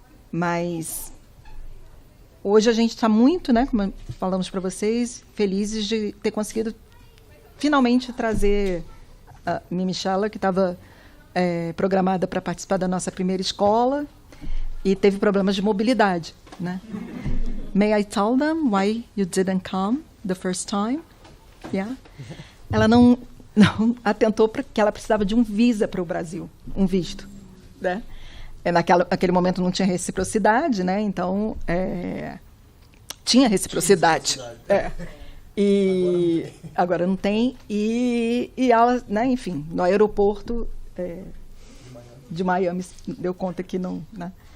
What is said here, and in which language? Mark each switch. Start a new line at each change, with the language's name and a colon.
Portuguese: Mas hoje a gente está muito, né, como falamos para vocês, felizes de ter conseguido finalmente trazer a Mimi Chala, que estava programada para participar da nossa primeira escola e teve problemas de mobilidade, né?
English: May I tell them why you didn't come the first time? Yeah.
Portuguese: Ela não atentou para que ela precisava de um visa para o Brasil, um visto, né? Naquele momento não tinha reciprocidade, né? Então tinha reciprocidade. E agora não tem. E ela, né, enfim, no aeroporto de Miami deu conta que não, né?